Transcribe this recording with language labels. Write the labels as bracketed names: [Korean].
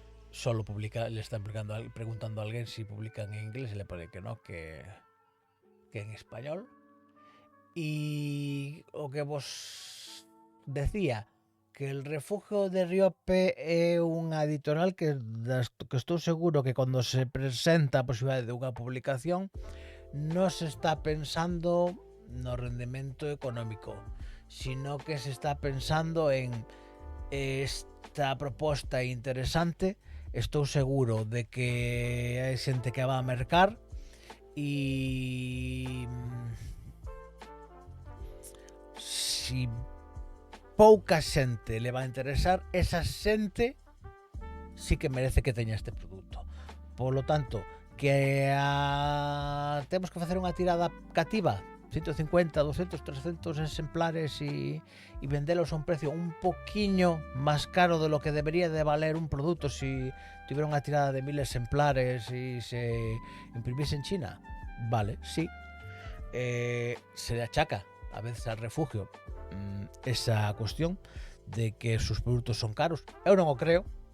[Spanish] Solo publica, le están preguntando a alguien si publican en inglés y le pone que no, que en español. [Galician] Y o que vos decía, que El refugio de Riope é unha editorial que estou seguro que cando se presenta a posibilidade de unha publicación non se está pensando no rendemento económico, sino que se está pensando en esta proposta interesante. Estou seguro de que hai xente que va a mercar E si pouca xente [Spanish] le va a interesar, [Galician] esa xente sí que merece que teña este produto. [Spanish] Por lo tanto, [Galician] que temos que facer unha tirada cativa, 150, 200, 300 exemplares e vendelos a un precio un poquinho máis caro [Spanish] de lo que debería de valer un produto si tuviera [Galician] unha tirada de 1000 exemplares e se imprimiese en China. [Spanish] Vale, sí. Se le achaca a veces al Refugio esa cuestión de que sus produtos son caros. [Galician] Eu non o creo.